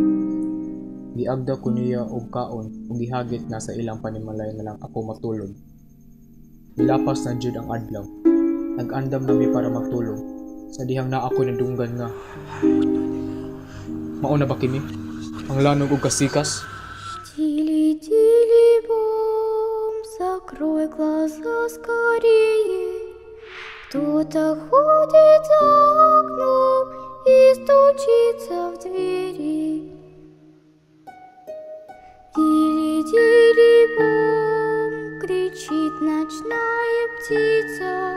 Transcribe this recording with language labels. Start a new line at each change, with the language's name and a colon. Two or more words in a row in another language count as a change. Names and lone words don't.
Cebuano: Giagda ko niya og kaon ug gihagit na sa ilang panimalay na lang ako matulog. Nilapas na jud ang adlaw. Nag-andam na mi para magtulog. Sa dihang na ako nadunggan nga. Mao na ba kini? Ang lanog ug kasikas?
Russian: Тили-тили бом, закрой глаза скорее. Кто-то ходит за окном и стучится в двери. Тили-тили бом, кричит ночная птица.